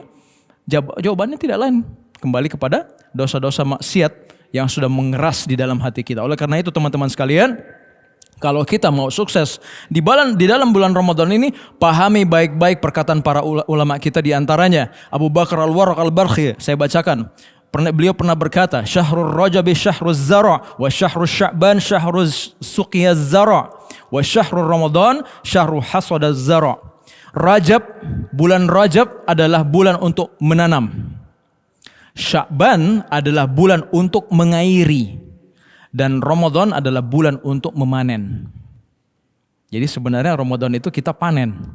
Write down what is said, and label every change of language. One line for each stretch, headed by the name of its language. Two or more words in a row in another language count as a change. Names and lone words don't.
Indonesian: Jawabannya tidak lain, kembali kepada dosa-dosa maksiat yang sudah mengeras di dalam hati kita. Oleh karena itu teman-teman sekalian, kalau kita mau sukses di dalam bulan Ramadan ini, pahami baik-baik perkataan para ulama kita, di antaranya Abu Bakar Al-Warraq Al-Barkhi. Saya bacakan. Beliau pernah berkata,
Arabic: شهر رجب شهر الزرع وشهر شعبان شهر سقي الزرع وشهر رمضان شهر حصاد الزرع'.
Indonesian: Rajab, bulan Rajab adalah bulan untuk menanam. Sya'ban adalah bulan untuk mengairi. Dan Ramadan adalah bulan untuk memanen. Jadi sebenarnya Ramadan itu kita panen.